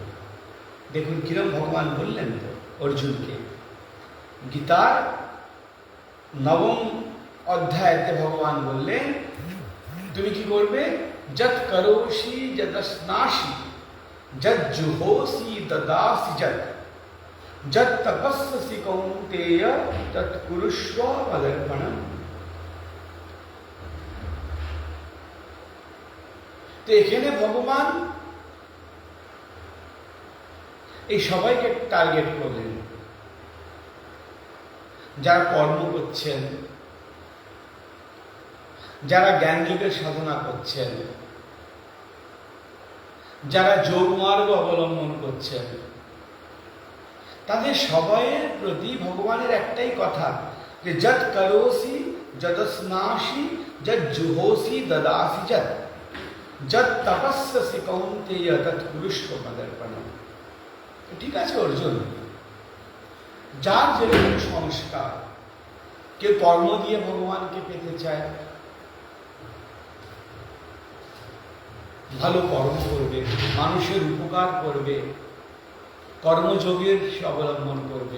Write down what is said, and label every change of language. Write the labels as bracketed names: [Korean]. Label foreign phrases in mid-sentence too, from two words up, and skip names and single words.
[Bangla] দেখুন কিরম ভগবান বললেন তো অর্জুনকে, গীতার 9ম অধ্যায়তে ভগবান বললেন তুমি কি করবে, [Sanskrit] যৎ করোষি যদস্নাসি যৎ জুহোসি দদাসি যৎ তপস্যসি কৌন্তেয় তৎ কুরুষ্ব মদর্পণম। [Bangla] তো এখানে ভগবান এই সবাইকে টার্গেট করলেন, যারা কর্ম করছেন, যারা জ্ঞান যোগের সাধনা করছেন, যারা যোগমার্গ অবলম্বন করছেন, তাদের সবাইয়ের প্রতি ভগবানের একটাই কথা যে [Sanskrit] যৎ করোসি যদস্নাসি যৎ জুহোসি দদাসি যৎ তপস্যসি কৌন্তেয় তৎ কুরুষ্ব মদর্পণম। [Bangla] ঠিক আছে অর্জুন, যার যেরকম সংস্কার, কেউ কর্ম দিয়ে ভগবানকে পেতে চায়, ভালো কর্ম করবে, মানুষের উপকার করবে, কর্মযোগের অবলম্বন করবে।